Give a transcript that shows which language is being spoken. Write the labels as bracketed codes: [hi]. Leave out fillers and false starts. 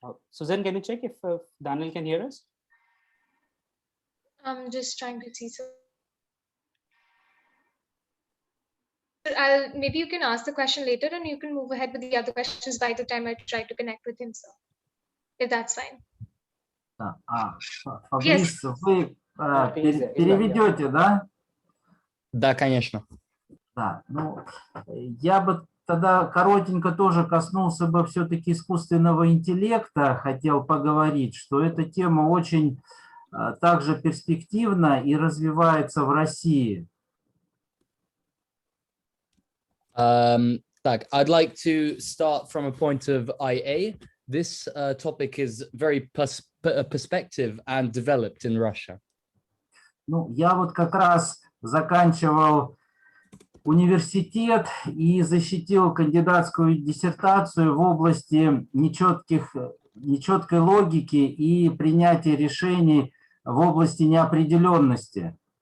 [en] Susan, can you check if Daniel can hear us? I'm just trying to see. So maybe you can ask the question later and you can move ahead with the other questions by the time I try to connect with him, sir. If that's fine. [ru] Фабрис, вы переведете, да? Да, конечно. Да, я бы тогда коротенько тоже коснулся бы все-таки искусственного интеллекта, хотел поговорить, что эта тема очень также перспективна и развивается в России. [en] I'd like to start from a point of IA. This topic is very perspective and developed in Russia. [ru] Я вот как раз заканчивал университет и защитил кандидатскую диссертацию в области нечеткой логики и принятия решений в области неопределенности.